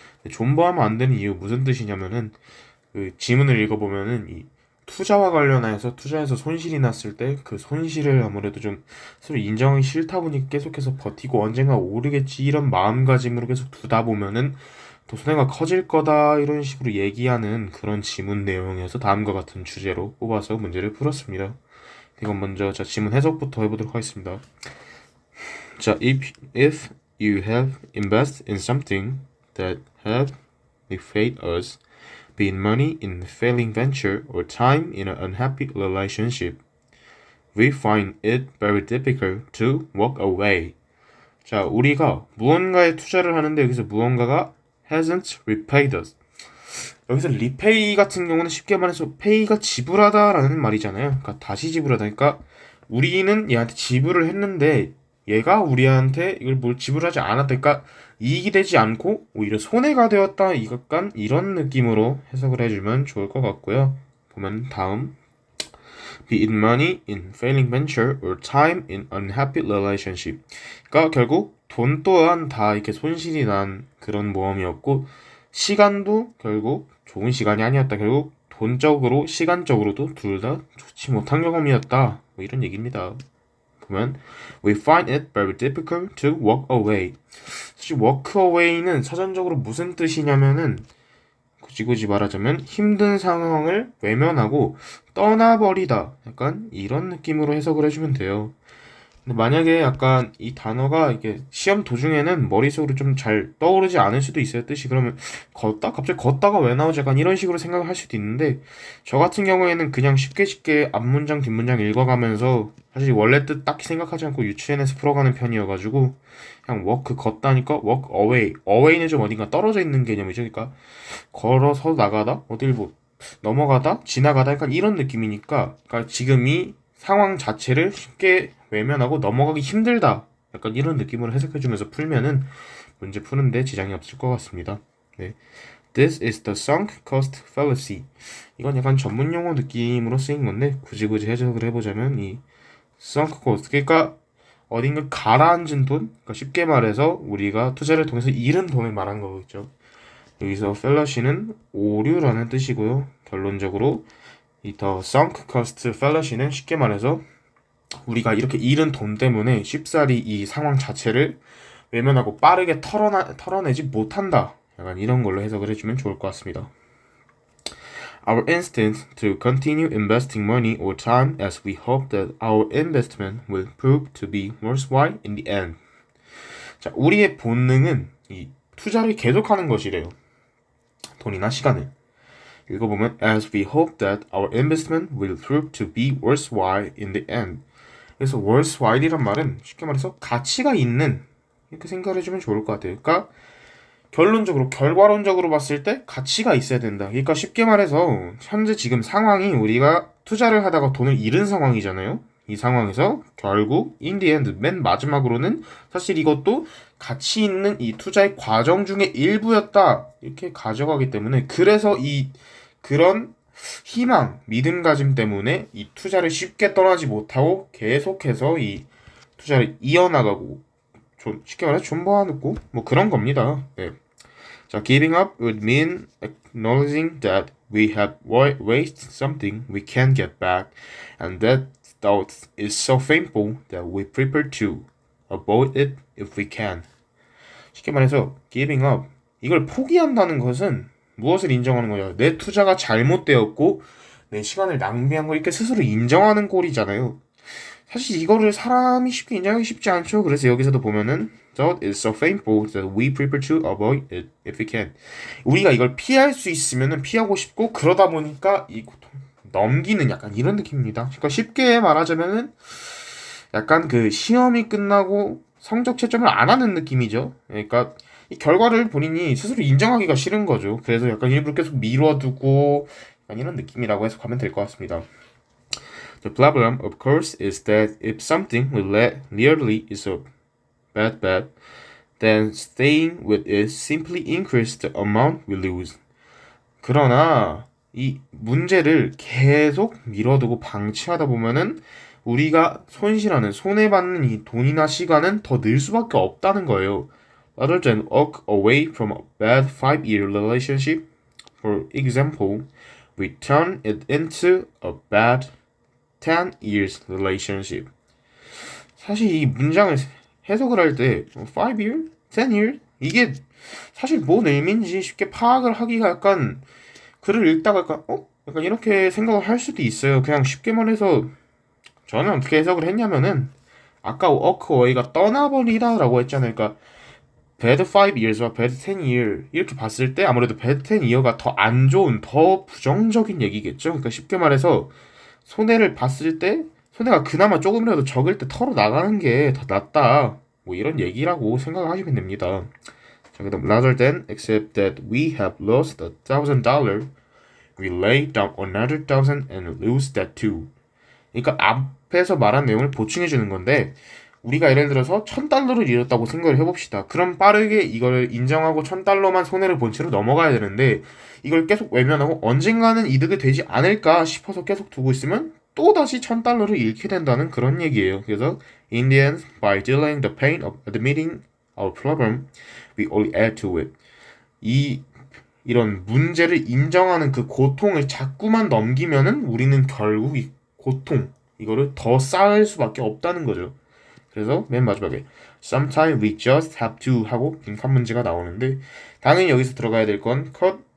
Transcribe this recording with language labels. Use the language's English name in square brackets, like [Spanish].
[Korean] 존버하면 안 되는 이유 무슨 뜻이냐면은 그 지문을 읽어보면은 이 투자와 관련해서 투자해서 손실이 났을 때 그 손실을 아무래도 좀 서로 인정하기 싫다 보니 계속해서 버티고 언젠가 오르겠지 이런 마음가짐으로 계속 두다 보면은 또 손해가 커질 거다 이런 식으로 얘기하는 그런 지문 내용에서 다음과 같은 주제로 뽑아서 문제를 풀었습니다. 이건 먼저 자 지문 해석부터 해보도록 하겠습니다. [English] 자, if you have invested in something that have defeated us, be it money in a failing venture or time in an unhappy relationship, we find it very difficult to walk away. [Korean] 자, 우리가 무언가에 투자를 하는데 여기서 무언가가 [English] hasn't repaid us. [Korean] 여기서 repay 같은 경우는 쉽게 말해서 pay가 지불하다라는 말이잖아요. 그러니까 다시 지불하다. 그러니까 우리는 얘한테 지불을 했는데 얘가 우리한테 이걸 뭘 지불하지 않았다. 그러니까 이익이 되지 않고 오히려 손해가 되었다. 약간 이런 느낌으로 해석을 해주면 좋을 것 같고요. 보면 다음 [English] be it money in failing venture or time in unhappy relationship. [Korean] 그러니까 결국 돈 또한 다 이렇게 손실이 난 그런 모험이었고 시간도 결국 좋은 시간이 아니었다. 결국 돈적으로 시간적으로도 둘 다 좋지 못한 경험이었다. 뭐 이런 얘기입니다. 보면 [English] we find it very difficult to walk away. [Korean] 사실 walk away는 사전적으로 무슨 뜻이냐면은 굳이 말하자면 힘든 상황을 외면하고 떠나버리다. 약간 이런 느낌으로 해석을 해주면 돼요. 근데 만약에 약간 이 단어가 이게 시험 도중에는 머릿속으로 좀 잘 떠오르지 않을 수도 있어요, 뜻이. 그러면 갑자기 걷다가 왜 나오지? 약간 이런 식으로 생각을 할 수도 있는데, 저 같은 경우에는 그냥 쉽게 앞문장, 뒷문장 읽어가면서 사실 원래 뜻 딱히 생각하지 않고 유치원에서 풀어가는 편이어가지고, 그냥 워크 걷다니까 워크 어웨이. 어웨이는 좀 어딘가 떨어져 있는 개념이죠. 그러니까 걸어서 나가다, 어딜 뭐 넘어가다, 지나가다 약간 이런 느낌이니까, 그러니까 지금 이 상황 자체를 쉽게 외면하고 넘어가기 힘들다. 약간 이런 느낌으로 해석해주면서 풀면은 문제 푸는데 지장이 없을 것 같습니다. 네. [English] This is the sunk cost fallacy. [Korean] 이건 약간 전문 용어 느낌으로 쓰인 건데 굳이 해석을 해보자면 이 sunk cost, 그러니까 어딘가 가라앉은 돈, 그러니까 쉽게 말해서 우리가 투자를 통해서 잃은 돈을 말하는 거겠죠. 여기서 fallacy는 오류라는 뜻이고요. 결론적으로 이 the sunk cost fallacy는 쉽게 말해서 우리가 이렇게 잃은 돈 때문에 쉽사리 이 상황 자체를 외면하고 빠르게 털어내지 못한다. 약간 이런 걸로 해석을 해주면 좋을 것 같습니다. [English] Our instinct to continue investing money or time as we hope that our investment will prove to be worthwhile in the end. [Korean] 자, 우리의 본능은 이 투자를 계속하는 것이래요. 돈이나 시간을. 읽어보면 [English] as we hope that our investment will prove to be worthwhile in the end. [Korean] 그래서 worthwhile이란 말은 쉽게 말해서 가치가 있는, 이렇게 생각을 해주면 좋을 것 같아요. 그러니까 결론적으로 결과론적으로 봤을 때 가치가 있어야 된다. 그러니까 쉽게 말해서 현재 지금 상황이 우리가 투자를 하다가 돈을 잃은 상황이잖아요. 이 상황에서 결국 [English] in the end [Korean] 맨 마지막으로는 사실 이것도 가치 있는 이 투자의 과정 중에 일부였다. 이렇게 가져가기 때문에 그래서 이 그런 희망, 믿음가짐 때문에 이 투자를 쉽게 떠나지 못하고 계속해서 이 투자를 이어나가고 쉽게 말해서 존버하고 뭐 그런 겁니다. 네. [English] 자, giving up would mean acknowledging that we have wasted something we can't get back, and that thought is so painful that we prefer to avoid it if we can. [Korean] 쉽게 말해서 giving up, 이걸 포기한다는 것은 무엇을 인정하는 거냐? 내 투자가 잘못되었고 내 시간을 낭비한 거 이렇게 스스로 인정하는 꼴이잖아요. 사실 이거를 사람이 쉽게 인정하기 쉽지 않죠. 그래서 여기서도 보면은 [English] That is so painful that we prefer to avoid it if we can. [Korean] 우리가 이걸 피할 수 있으면은 피하고 싶고 그러다 보니까 이 고통 넘기는 약간 이런 느낌입니다. 그러니까 쉽게 말하자면은 약간 그 시험이 끝나고 성적 채점을 안 하는 느낌이죠. 그러니까 이 결과를 본인이 스스로 인정하기가 싫은 거죠. 그래서 약간 일부러 계속 미뤄두고 약간 이런 느낌이라고 해석하면 될 것 같습니다. [English] The problem, of course, is that if something really is a bad bet, then staying with it simply increases the amount we lose. [Korean] 그러나 이 문제를 계속 미뤄두고 방치하다 보면은 우리가 손해받는 이 돈이나 시간은 더 늘 수밖에 없다는 거예요. [English] Rather than walk away from a bad 5-year relationship, for example, we turn it into a bad 10 years relationship. [Korean] 사실 이 문장을 해석을 할 때 5-year? 10-year? 이게 사실 뭔 의미인지 쉽게 파악을 하기가 약간 글을 읽다가 약간 이렇게 생각을 할 수도 있어요. 그냥 쉽게 말해서 저는 어떻게 해석을 했냐면은 아까 walk away가 떠나버리다 라고 했잖아요. 그러니까 bad 5-years와 bad 10-year 이렇게 봤을 때 아무래도 bad 10-year가 더 안 좋은, 더 부정적인 얘기겠죠. 그러니까 쉽게 말해서 손해를 봤을 때 손해가 그나마 조금이라도 적을 때 털어 나가는 게 더 낫다. 뭐 이런 얘기라고 생각하시면 됩니다. 자, 그다음 [English] rather than accept that we have lost $1,000, we lay down another 1,000 and lose that too. [Korean] 그러니까 앞에서 말한 내용을 보충해 주는 건데 우리가 예를 들어서 $1,000를 잃었다고 생각을 해봅시다. 그럼 빠르게 이걸 인정하고 $1,000만 손해를 본 채로 넘어가야 되는데 이걸 계속 외면하고 언젠가는 이득이 되지 않을까 싶어서 계속 두고 있으면 또다시 $1,000를 잃게 된다는 그런 얘기예요. 그래서 [English] in the end, by delaying the pain of admitting our problem, we only add to it. [Korean] 이런 문제를 인정하는 그 고통을 자꾸만 넘기면은 우리는 결국 이 고통, 이거를 더 쌓을 수밖에 없다는 거죠. 그래서 맨 마지막에 sometimes we just have to 하고 빈칸 문제가 나오는데 당연히 여기서 들어가야 될 건 cut